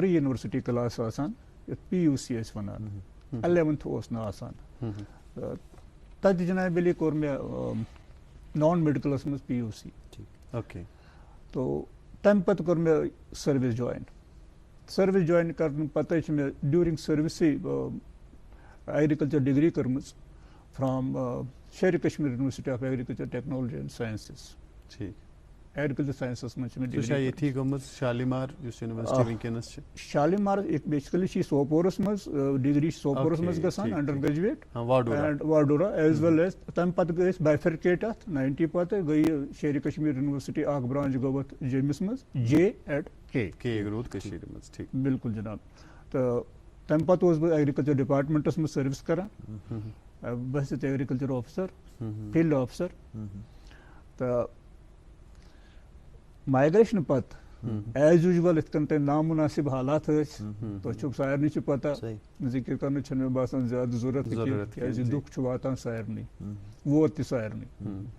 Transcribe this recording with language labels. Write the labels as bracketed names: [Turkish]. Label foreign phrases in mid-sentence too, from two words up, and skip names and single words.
[English] pre university class [Kashmiri] آسان یَتھ PUC ٲسۍ وَنان 11th اوس نہٕ آسان تَتہِ جناب علی کوٚر مےٚ نان میڈِکلس منٛز PUC تو تَمہِ پتہٕ کوٚر مےٚ سٔروِس جویِن کرنہٕ پتے چھِ مےٚ ڈیوٗرِنٛگ سٔروِسٕے [English] agriculture degree [Kashmiri] کٔرمٕژ فرام شیرِ کشمیٖر یونیورسٹی آف ایگرِکلچر ٹیکنالوجی اینڈ ساینسز [English] agriculture sciences [Kashmiri] منٛز چھِ مےٚ شالیمار یُس یونیورسٹی وٕنکیٚنس چھِ شالیمار بیسِکلی چھِ یہِ سوپورس منٛز ڈگری چھِ سوپورس منٛز گژھان [English] under graduate and [Kashmiri] واڈورا [English] as well as [Kashmiri] تَمہِ پتہٕ گٔے أسۍ بایفرکیٹ اَتھ 90 پتہٕ گٔے یہِ شیرِ کشمیٖر یونیورسٹی اکھ برانچ گوٚو اَتھ جیٚمِس منٛز JK بالکل جناب تہٕ تَمہِ پتہٕ اوسُس بہٕ [English] agriculture departments [Kashmiri] منٛز سٔروِس کران بہٕ ٲسٕس [English] agriculture officer field officer [Kashmiri] تہٕ مایگریشنہٕ پتہٕ [English] as usual [Kashmiri] یِتھ کٔنۍ تۄہہِ نامُنٲسِب حالات ٲسۍ تۄہہِ چھُو سارنٕے چھِ پتہ ذِکر کرنٕچ چھنہٕ مےٚ باسان زیادٕ ضروٗرت کیازِ دُکھ چھُ واتان سارنٕے ووت تہِ سارنٕے